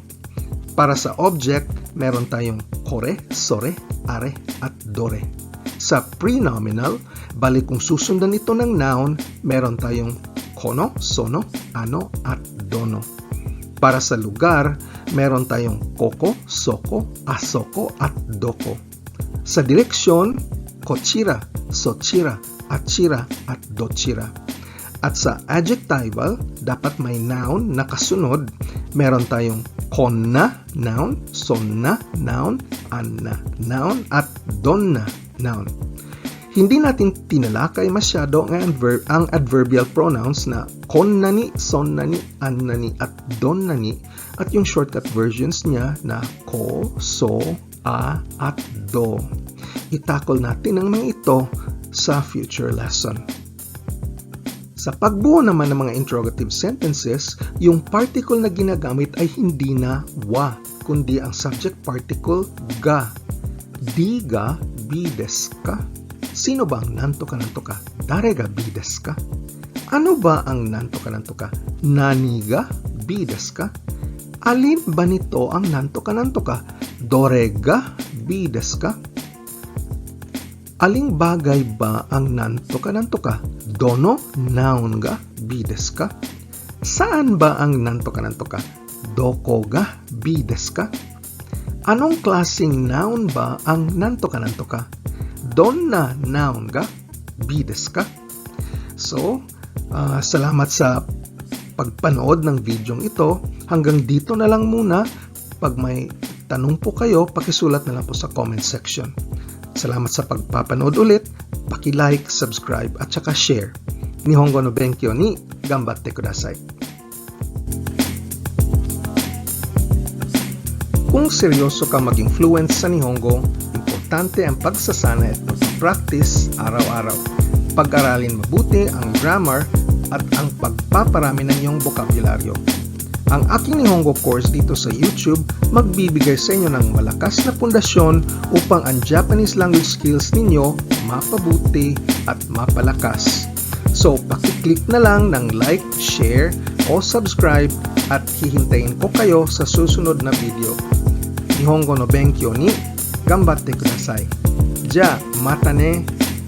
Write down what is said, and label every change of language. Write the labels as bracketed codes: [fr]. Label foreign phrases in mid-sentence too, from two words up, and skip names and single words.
[tl] Para sa object, meron tayong [ja] kore, sore, [tl] are, at dore. Sa prenominal, bali kung susundan ito ng noun, meron tayong [ja] kono, sono, ano, [tl] at dono. Para sa lugar, meron tayong [ja] koko, soko, asoko, [tl] at doko. Sa direksyon, kochira, sochira, achira, at dochira. At sa adjectival, dapat may noun na kasunod. Meron tayong [ja] konna, noun, sonna, noun, anna, noun, at donna, noun. [tl] Hindi natin tinalakay masyado ang [en] adverbial pronouns [tl] na [ja] konnani, sonnani, annani, at donnani [tl] at yung [en] shortcut versions [tl] niya na ko, so, a, at do. Itakol natin ang mga ito sa future lesson. Sa pagbuo naman ng mga [en] interrogative sentences, [tl] yung particle na ginagamit ay hindi na wa, kundi ang [en] subject particle [tl] ga. [ja] Di ga bi desu ka? [tl] Sino ba ang [ja] nantoka? Dare ga bi desu ka? [tl] Ano ba ang [ja] nantoka? Nani ga bi desu ka? [tl] Alin ba nito ang nantoka? [ja] Dore ga bi desu ka? [tl] Aling bagay ba ang nantoka? [ja] Dono, noun ga bi desu ka? [tl] Saan ba ang nantoka? [ja] Doko ga bi desu ka? [tl] Anong klaseng noun ba ang nantoka? [ja] Donna, noun ga bi desu ka? [tl] So, salamat sa pagpanood ng videong ito. Hanggang dito na lang muna. Pag may tanong po kayo, pakisulat na lang po sa comment section. Salamat sa pagpapanood ulit. Paki-like, subscribe, at saka share. [ja] Nihongo no benkyo ni gambatte kudasai. [tl] Kung seryoso ka maging fluent sa Nihongo, importante ang pagsasana at pag-practice araw-araw. Pag-aralin mabuti ang grammar at ang pagpaparami ng iyong bokabularyo. Ang aking Nihongo course dito sa YouTube magbibigay sa inyo ng malakas na pundasyon upang ang [en] Japanese language skills [tl] ninyo mapabuti at mapalakas. So, pakiclick na lang ng like, share, o subscribe at hihintayin ko kayo sa susunod na video. [ja] Nihongo no benkyou ni gambatte kudasai. Ja, mata ne!